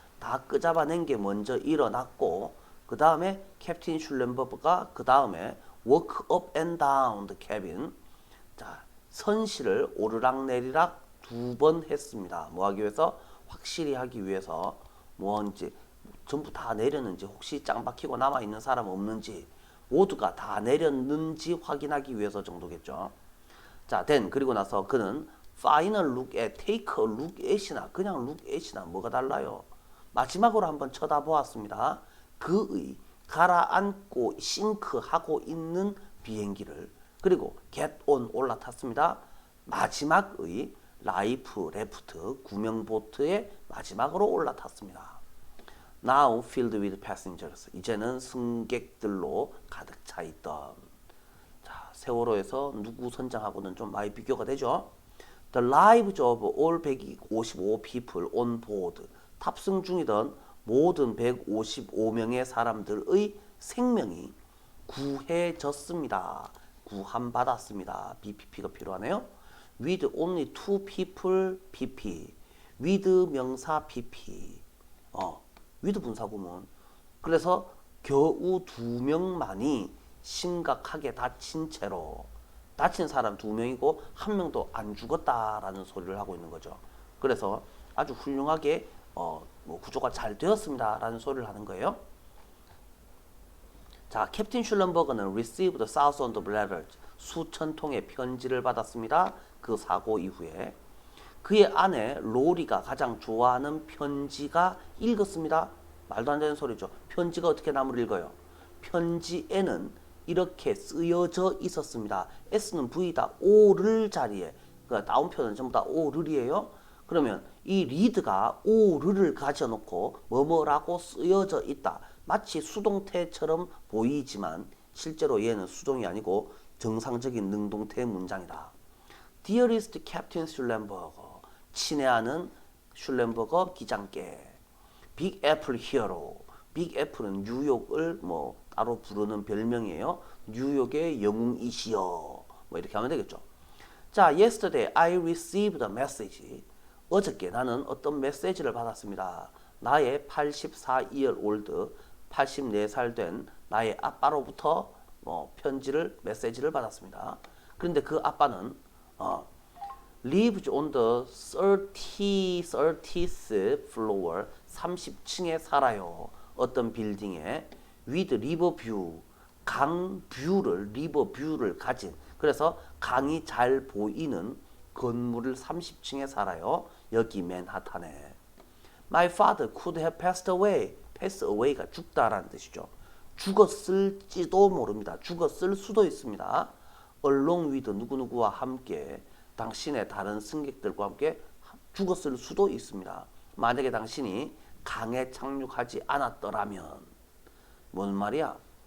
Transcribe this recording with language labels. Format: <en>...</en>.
<ko>다 끄잡아낸 게 먼저 일어났고, 그 다음에 캡틴 슐렌버그가 그 다음에</ko> <en>walk up and down the cabin,</en> <ko>자, 선실을 오르락내리락 2번 했습니다. 뭐 하기 위해서? 확실히 하기 위해서. 뭔지 전부 다 내렸는지, 혹시 짱 박히고 남아있는 사람 없는지, 모두가 다 내렸는지 확인하기 위해서 정도겠죠. 자, then, 그리고 나서 그는</ko> <en>final look at,</en> <ko>take a look at이나 그냥 look at이나 뭐가 달라요? 마지막으로 한번 쳐다보았습니다. 그의 가라앉고 싱크하고 있는 비행기를. 그리고 get on, 올라탔습니다. 마지막의 라이프 레프트, 구명보트의 마지막으로 올라탔습니다.</ko> <en>now filled with passengers.</en> <ko>이제는 승객들로 가득 차 있던. 자, 세월호에서 누구 선장하고는 좀 많이 비교가 되죠.</ko> <en>The lives of all 155 people on board.</en> <ko>탑승 중이던 모든 155명의 사람들의 생명이 구해졌습니다. 구함받았습니다. BPP가 필요하네요.</ko> <en>With only two people, PP. with 명사 PP. with 분사구문.</en> <ko>그래서 겨우 2명만이 심각하게 다친 채로, 다친 사람 2명이고 1명도 안 죽었다라는 소리를 하고 있는 거죠. 그래서 아주 훌륭하게 뭐 구조가 잘 되었습니다라는 소리를 하는 거예요.</ko> <en>자, 캡틴 슐렌버그는 received thousands of letters.</en> <ko>수천 통의 편지를 받았습니다. 그 사고 이후에. 그의 아내 로리가 가장 좋아하는 편지가 읽었습니다. 말도 안 되는 소리죠. 편지가 어떻게 남을 읽어요? 편지에는 이렇게 쓰여져 있었습니다. S는 V다. 오를 자리에. 그러니까 다운표는 전부 다 오를이에요. 그러면 이 리드가 오를을 가져놓고 뭐뭐라고 쓰여져 있다. 마치 수동태처럼 보이지만 실제로 얘는 수동이 아니고 정상적인 능동태 문장이다.</ko> <en>Dearest Captain 슐렌버거.</en> <ko>친애하는 슐렌버거 기장께.</ko> <en>Big Apple Hero.</en> <ko>빅 애플은 뉴욕을 뭐 따로 부르는 별명이에요. 뉴욕의 영웅이시여. 뭐 이렇게 하면 되겠죠.</ko> <en>자, yesterday I received a message.</en> <ko>어저께 나는 어떤 메시지를 받았습니다. 나의</ko> <en>84year old,</en> <ko>84살 된 나의 아빠로부터 편지를, 메시지를 받았습니다. 그런데 그 아빠는</ko> <en>lives on the 30th floor,</en> <ko>30층에 살아요. 어떤 빌딩에</ko> <en>with river view,</en> <ko>강 뷰를, 리버 뷰를 가진, 그래서 강이 잘 보이는 건물을 30층에 살아요. 여기 맨하탄에.</ko> <en>My father could have passed away.</en> <ko>pass away가 죽다라는 뜻이죠. 죽었을지도 모릅니다. 죽었을 수도 있습니다.</ko> <en>along with</en> <ko>누구누구와 함께, 당신의 다른 승객들과 함께 죽었을 수도 있습니다. 만약에 당신이 강에 착륙하지 않았더라면. 뭔 말이야?</ko>